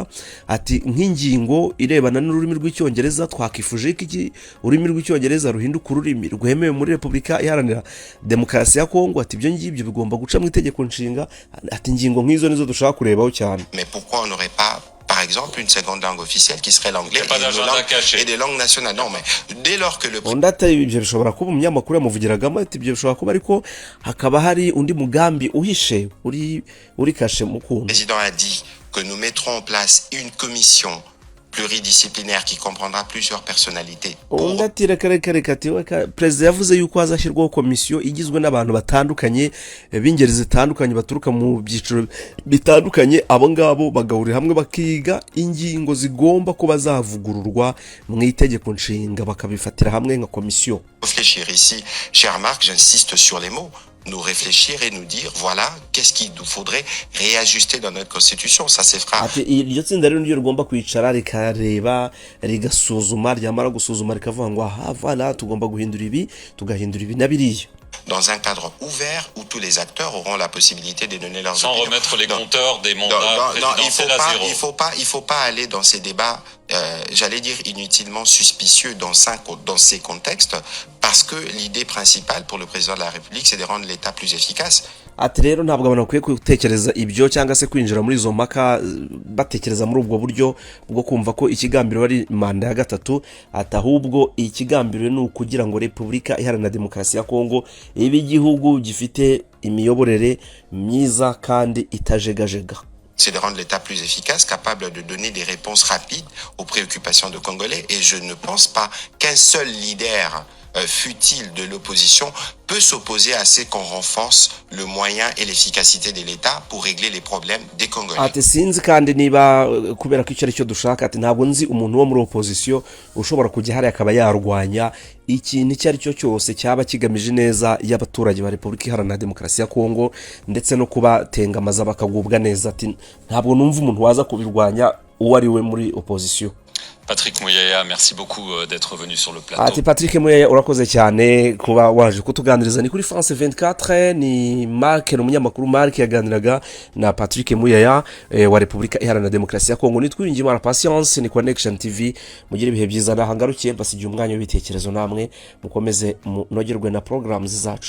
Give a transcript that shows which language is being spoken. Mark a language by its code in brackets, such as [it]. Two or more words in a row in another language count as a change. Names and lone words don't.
[rw] Ati nk'ingingo irebana n'ururimi rw'icyongereza twakifuje iki ururimi rw'icyongereza ruhinduka ururimi rwemewe muri Repubulika Iharanira Demokarasi ya Kongo. Ati ibyo ngibyo bigomba guca mu itegeko nshinga. Ati ingingo nk'izo nizo dushaka kurebaho cyane. [fr] Mais pourquoi on n'aurait pas par exemple une seconde langue officielle qui serait l'anglais et des langues nationales? Non, mais dès lors que le [rw] ibyo bishobora kuba umunyamakuru yamuvugiragamo ati ibyo bishobora kuba ariko hakaba hari undi mugambi uhishe uri kashe mu kuntu. [fr] Le président a dit que nous mettrons en place une commission pluridisciplinaire qui comprendra plusieurs personnalités. [rw] Ati reka perezida yavuze yuko hazashyirwaho komisiyo igizwe n'abantu batandukanye b'ingeri zitandukanye baturuka mu byiciro bitandukanye. Abo ngabo bagahurira hamwe bakiga ingingo zigomba kuba zavugururwa mu itegeko nshinga bakabifatira hamwe nka komisiyo. [fr] Réfléchir ici, cher Marc, j'insiste sur les mots. Nous réfléchir et nous dire voilà qu'est-ce qu'il nous faudrait réajuster dans notre constitution. Ça se fera. [rw] Ati iryo tsinda rero niryo rigomba kwicara rikareba rigasuzuma, ryamara gusuzuma rikavuga ngo aha voilà tugomba guhindura ibi tugahindura ibi na biriya. [fr] Dans un cadre ouvert où tous les acteurs auront la possibilité de donner leurs opinions. Sans remettre les compteurs des mandats présidentiels à zéro. Il faut pas aller dans ces débats, j'allais dire inutilement suspicieux dans ces contextes, parce que l'idée principale pour le président de la République, c'est de rendre l'État plus efficace. [rw] Ati rero ntabwo abantu bakwiye gutekereza ibyo cyangwa se kwinjira muri izo mpaka batekereza muri ubwo buryo bwo kumva ko ikigambiro ari manda ya gatatu. Ati ahubwo ikigambiro ni ukugira ngo Repubulika Iharanira Demokarasi ya Kongo ibe igihugu gifite imiyoborere myiza kandi itajegajega. [fr] C'est de rendre l'État plus efficace, capable de donner des réponses rapides aux préoccupations de Congolais. Et je ne pense pas qu'un seul leader futile de l'opposition peut s'opposer à ce qu'on renforce le moyen et l'efficacité de l'État pour régler les problèmes des Congolais. [rw] Ati sinzi kandi niba kubera ko icyo ari cyo dushaka. Ati ntabwo nzi umuntu wo muri opposition ushobora kujya hari akaba yarwanya ikintu icyo ari cyo cyose cyaba kigamije neza y'abaturage ba Repubulika Iharanira Demokarasi ya Kongo ndetse no kubatengamaza bakagubwa neza. Ati ntabwo numva umuntu waza kubirwanya uwo ari we muri opposition. [fr] Patrick Muyaya, merci beaucoup d'être venu sur le plateau. [rw] Ati Patrick Muyaya urakoze cyane kuba waje kutuganiriza. Ni kuri France 24, ni Mark n'umunyamakuru Mark yaganiraga na Patrick Muyaya wa Repubulika Iharanira Demokarasi ya Kongo. Nitwiringiye mara Patience, ni Connection TV. Mugire ibihe byiza nahangarukiye mbasigiye umwanya w'ibitekerezo namwe mukomeze nogerwe na programs zacu.